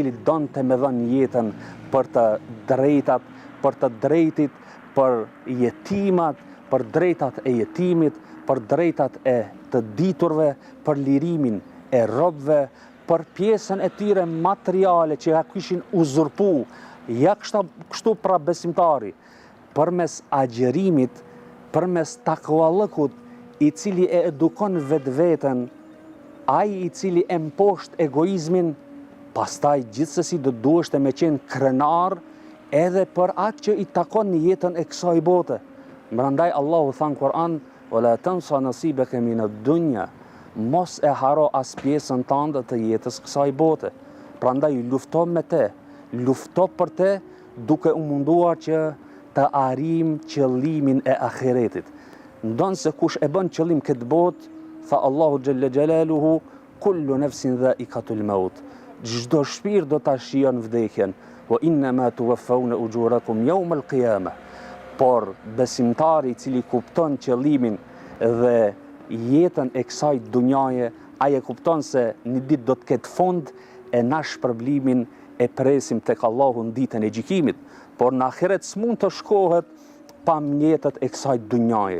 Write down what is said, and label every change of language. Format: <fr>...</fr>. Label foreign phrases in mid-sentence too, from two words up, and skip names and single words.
<sq>cili donte me dhënë jetën për të drejtat, për të drejtit, për jetimat, për drejtat e jetimit, për drejtat e të diturve, për lirimin e robëve, për pjesën e tyre materiale që ja kishin uzurpu, ja kështu pra besimtari, përmes agjerimit, përmes takvallëkut, i cili e edukon vetveten, ai i cili e mposht egoizmin, pastaj gjithsesi do duheshte me qenë krenar edhe për atë që i takon jetën e kësaj bote. Prandaj Allahu tha në Kur'an:</sq> <ar>"ولا تنس نصيبك من الدنيا",</ar> <sq>mos e haro as pjesën tënde të jetës kësaj bote. Prandaj lufto me te, lufto për te, duke u munduar që të arrijm qëllimin e ahiretit. Ndonse kush e bën qëllim këtë botë, tha</sq> <ar>الله جل جلاله: "كل نفس ذائقة الموت",</ar> <sq>çdo shpirt do ta shijon vdekjen.</sq> <ar>"وإنما توفون أجوركم يوم القيامة",</ar> <sq>por besimtari i cili kupton qëllimin dhe jetën e kësaj dunjaje, ai e kupton se një ditë do të ketë fund, e na shpërblimin e presim tek Allahu në ditën e gjykimit, por në ahiret s'mund të shkohet pa mjetet e kësaj dunjaje.</sq>